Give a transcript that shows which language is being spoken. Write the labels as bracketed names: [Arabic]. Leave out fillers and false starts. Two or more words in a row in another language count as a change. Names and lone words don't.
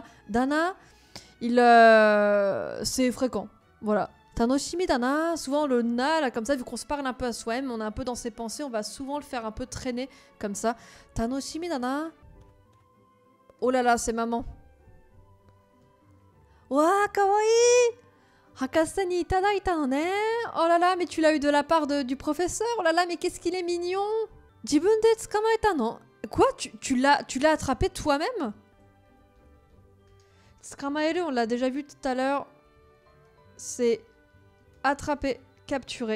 [French] Dana, c'est fréquent. Voilà. [Japanese] 楽しみだな, [French] souvent le na, là comme ça, vu qu'on se parle un peu à soi-même, on est un peu dans ses pensées, on va souvent le faire un peu traîner comme ça. [Japanese] 楽しみだな. [French] Oh là là, c'est maman. [Japanese] Wa, kawaii! 博士にいただいたのね. [French] Oh là là, mais tu l'as eu de la part du professeur. Oh là là, mais qu'est-ce qu'il est mignon. [Japanese] 自分で捕まえたの. [French] Quoi? Tu l'as attrapé toi-même? Tsukamaeru, on l'a déjà vu tout à l'heure. C'est attraper, capturer.